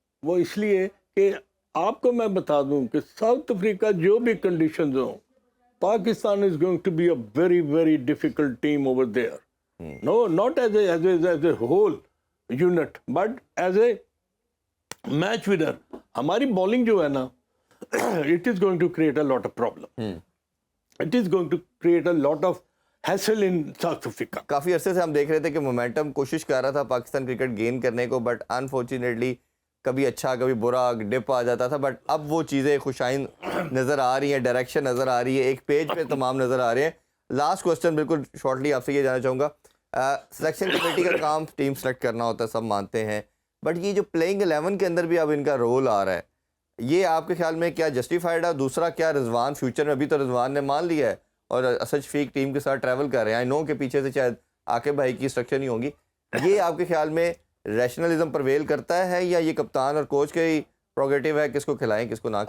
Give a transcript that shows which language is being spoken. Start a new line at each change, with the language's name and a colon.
Urdu: وہ اس لیے کہ آپ کو میں بتا دوں کہ ساؤتھ افریقہ جو بھی کنڈیشنز ہوں، Pakistan
English: is going to be a very very difficult team over there. No, not as a whole unit, but as a match winner.
Urdu: ہماری بالنگ جو ہے نا
English: it is going to create a lot of problem. It is going to create a lot of hassle in South Africa.
Urdu: کافی عرصے سے ہم دیکھ رہے تھے کہ مومنٹم کوشش کر رہا تھا پاکستان کرکٹ گین کرنے کو، بٹ انفارچونیٹلی کبھی اچھا کبھی برا ڈپ آ جاتا تھا. بٹ اب وہ چیزیں خوشائن نظر آ رہی ہیں، ڈائریکشن نظر آ رہی ہے، ایک پیج پہ تمام نظر آ رہے ہیں. لاسٹ کوسچن بالکل شارٹلی آپ سے یہ جانا چاہوں گا، سلیکشن کمیٹی کا کام ٹیم سلیکٹ کرنا ہوتا ہے سب مانتے ہیں، بٹ یہ جو پلینگ 11 کے اندر بھی اب ان کا رول آ رہا ہے، یہ آپ کے خیال میں کیا جسٹیفائڈ ہے؟ دوسرا کیا رضوان فیوچر میں، ابھی تو رضوان نے مان لیا ہے اور اسد شفیق ٹیم کے ساتھ ٹریول کر رہے ہیں، آئی نو کہ پیچھے سے شاید عاقب بھائی کی اسٹرکچر نہیں ہوگی، یہ آپ کے خیال میں ریشنلزم پرویل کرتا ہے یا یہ کپتان اور کوچ کا ہی پروگیٹو ہے کس کو کھلائیں کس کو نہ